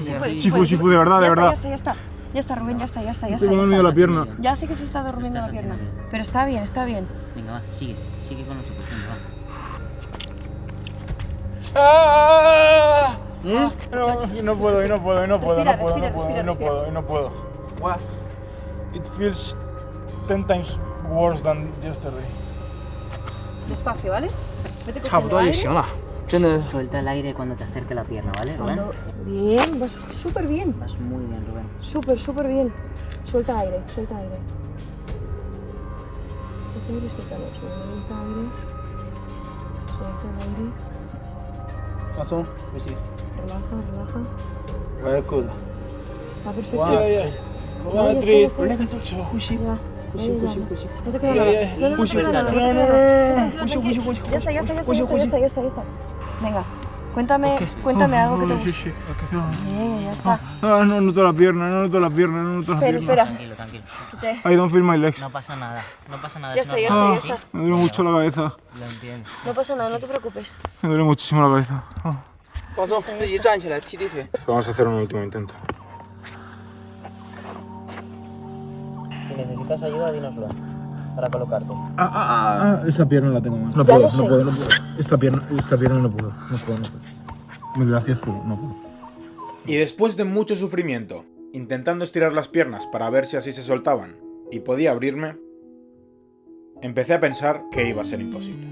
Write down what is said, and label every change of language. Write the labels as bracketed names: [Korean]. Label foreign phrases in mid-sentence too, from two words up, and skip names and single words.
[Spanish] Shifu, de verdad, de verdad. Ya está, Rubén, ya está. Se me ha dormido la pierna. Ya sé que se está durmiendo la pierna. Pero está bien. Venga, va, sigue con nosotros. Venga, va. No puedo. [English] What？ It feels 10 times worse than yesterday. [Spanish] Despacio, ¿vale? Vete [Chinese] 差不多就行了，真的。 [Spanish] Suelta el aire cuando te acerque la pierna, ¿vale, Rubén? Bien, vas súper bien. Vas muy bien, Rubén. Súper bien. Suelta aire. Suelta aire. Suelta aire. [Chinese] 放松，呼吸。 [Spanish] Relaja. [English] Very good。 [Spanish] Está perfecto. [Chinese] 呼吸。 [Spanish] No te queda nada. No. Ya está. Venga, cuéntame algo que te guste. Ya está. No noto la pierna. Espera. Tranquilo. [English] I don't feel my legs. [Spanish] No pasa nada. Ya es está. normal. Me duele mucho la cabeza. Lo entiendo. No pasa nada, no te preocupes. Me duele muchísimo la cabeza. [Chinese] 放松，自己站起来，踢腿。 [Spanish] Vamos a hacer un último intento. Si necesitas ayuda, dínoslo. Para colocarte. Esta pierna la tengo mal. No Ya puedo. lo sé. Esta pierna no puedo. Mil gracias, pero no puedo. Y después de mucho sufrimiento, intentando estirar las piernas para ver si así se soltaban y podía abrirme, empecé a pensar que iba a ser imposible.